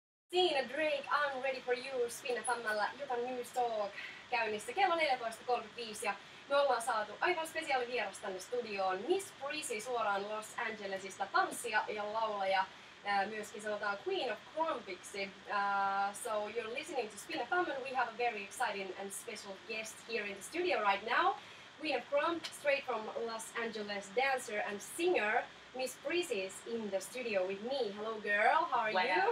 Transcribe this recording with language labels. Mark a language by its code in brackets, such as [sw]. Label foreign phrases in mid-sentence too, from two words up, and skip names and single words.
[fi] Siinä Drake, I'm ready for you, Spin FM:llä Jukan News Talk käynnissä kello 14.35 ja me ollaan saatu aivan spesiaali vieras tänne studioon. Miss Prissy suoraan Los Angelesista, tanssia ja laulaja, myöskin sanotaan Queen of KRUMPiksi. [en] So you're listening to Spin FM and we have a very exciting and special guest here in the studio right now. Queen of KRUMP, straight from Los Angeles, dancer and singer. Miss Prissy is in the studio with me. Hello girl, how are you?